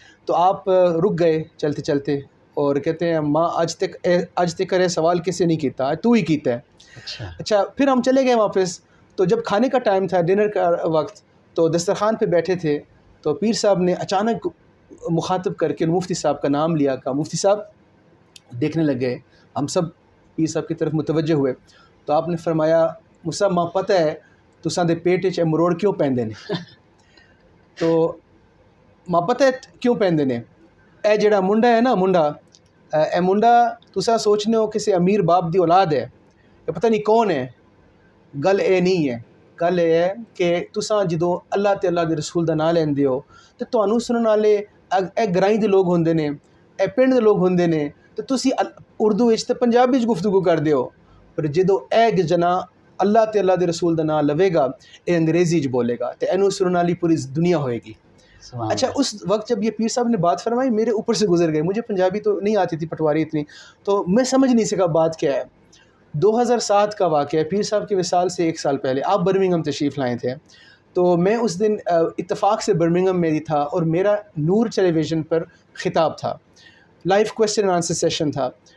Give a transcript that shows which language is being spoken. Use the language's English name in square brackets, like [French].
[Urdu] تو آپ رک گئے چلتے چلتے اور کہتے ہیں [Punjabi] ماں آج تک کرے سوال کسے نہیں کیتا, تو ہی کیتا ہے. [Urdu] اچھا, پھر ہم چلے گئے واپس. تو جب کھانے کا ٹائم تھا, ڈنر کا وقت, تو دسترخوان پہ بیٹھے تھے. تو پیر صاحب نے اچانک مخاطب کر کے مفتی صاحب کا نام لیا. کہا مفتی صاحب. دیکھنے لگ گئے, ہم سب پیر صاحب کی طرف متوجہ ہوئے. تو آپ نے فرمایا [Punjabi] مجھے ماں پتہ ہے تساں دے پیٹ وچ مروڑ کیوں پیندے نے. تو ماں پتہ ہے کیوں پیندے نے, اے جڑا منڈا ہے نا, اے منڈا تساں سوچنے ہو کسی امیر باپ دی اولاد ہے, یہ پتہ نہیں کون ہے. گل اے نہیں ہے, گل اے ہے کہ تساں جدوں اللہ تے اللہ دے رسول دا نام لیندے ہو تے تانوں سنن والے اے گرائیں دے لوگ ہوندے نے, اے پنڈ دے لوگ ہوندے نے, تے تسی اردو وچ تے پنجابی وچ گفتگو کردے ہو. پر جدوں اے جنا اللہ تے اللہ دے رسول دا نام لوے گا, اے انگریزی وچ بولے گا تے اینوں سنن والی پوری دنیا ہوئے گی. [Urdu] اچھا, اس وقت جب یہ پیر صاحب نے بات فرمائی میرے اوپر سے گزر گئے. مجھے پنجابی تو نہیں آتی تھی پٹواری اتنی, تو میں سمجھ نہیں سکا بات کیا ہے. 2007 کا واقعہ ہے, پیر صاحب کی وصال سے 1 سال پہلے. آپ برمنگھم تشریف لائے تھے. تو میں اس دن اتفاق سے برمنگھم میں ہی تھا اور میرا نور ٹیلی ویژن پر خطاب تھا, لائیو کویسچن آنسر سیشن تھا.